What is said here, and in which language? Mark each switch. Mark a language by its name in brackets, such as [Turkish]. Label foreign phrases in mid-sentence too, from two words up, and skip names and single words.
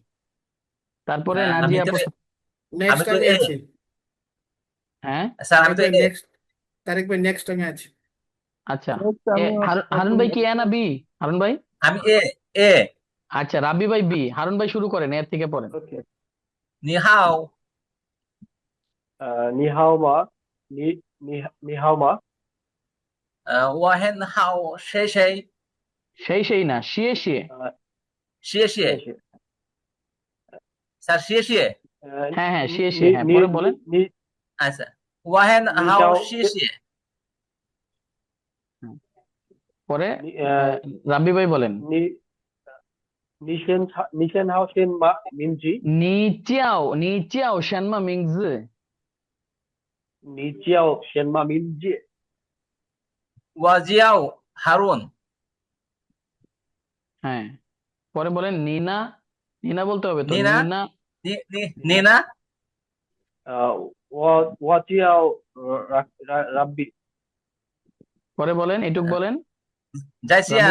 [Bangla] তারপরে আমি নাজিয়া তো প্রথম। আমি নেক্সট তো আমি এ আছি। হ্যাঁ, স্যার আমি তারেক তো ভাই এ নেক্সট, তারেক ভাই নেক্সট আমি আছি। আচ্ছা। আমি হারুন ভাই কি এ না বি? হারুন ভাই। আমি এ আচ্ছা, রাব্বি ভাই বি, হারুন ভাই শুরু করেন, এর থেকে পড়েন। ওকে [Chinese] 你好你好吗？你好吗？我很好谢谢 [Bangla] সেই না, [Chinese] 谢谢. 谢谢谢谢。 স্যার 谢谢 [Bangla] হ্যাঁ, হ্যাঁ, [Chinese] 谢谢, 你 [Bangla] হ্যাঁ, [Chinese] 你 [Bangla] পরে [Chinese] 你 [Bangla] বলেন। [Chinese] 你 আচ্ছা 我很好你叫谢谢 [Bangla] হুম, পরে [Chinese] 你 [Bangla] আহ, রাব্বি ভাই বলেন। [Chinese] 你先好先把名字，你叫什么名字？你叫什么名字？我叫 হারুন [Bangla] হ্যাঁ, পরে বলেন নিনা। নিনা বলতে হবে তো, [Chinese] নিনা নিনা। নিনা 我叫Rabbi， [Bangla] পরে বলেন, এইটুক বলেন। রাব্বি